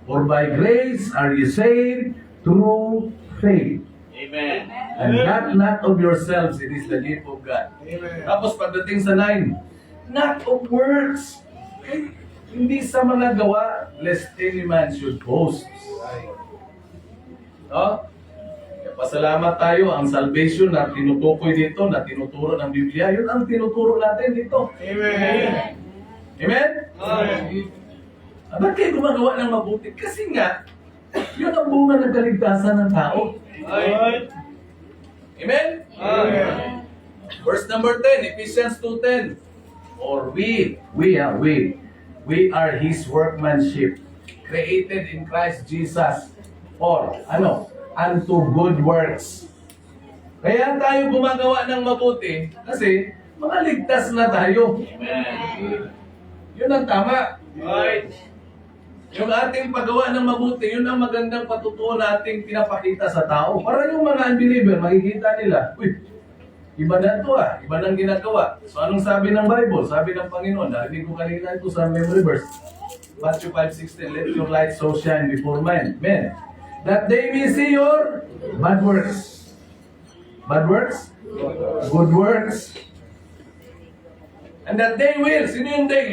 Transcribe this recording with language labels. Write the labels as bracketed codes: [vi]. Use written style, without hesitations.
[en] For by grace are you saved through faith. Amen. And that not of yourselves, it is the gift of God. [tl] Tapos pagdating sa 9, [en] not of works. Okay? [tl] Hindi sa mga gawa, [en] lest any man should boast. [tl] No? Kaya pasalamat tayo, ang salvation na tinutukoy dito, na tinuturo ng Biblia, yun ang tinuturo natin dito. Amen. Amen? Amen. Ba't kayo gumagawa ng mabuti? Kasi nga, yun ang bunga ng kaligtasan ng tao. Amen? Amen. [en] Verse number 10, Ephesians 2:10. For we are His workmanship, created in Christ Jesus for, unto good works. [tl] Kaya tayo gumagawa ng mabuti kasi mga ligtas na tayo. Amen. Yun ang tama. [en] Right. [tl] Yung ating paggawa ng mabuti, yun ang magandang patutuo nating pinapakita sa tao. Para yung mga unbeliever, makikita nila, uy, iba na ito iba nang ginagawa. So anong sabi ng Bible? Sabi ng Panginoon, narinig ko kanina ito sa memory verse. [en] Matthew 5:16, let your light so shine before men, that they may see your bad works. Bad works? Good works. And that they will, [tl] sino yung they?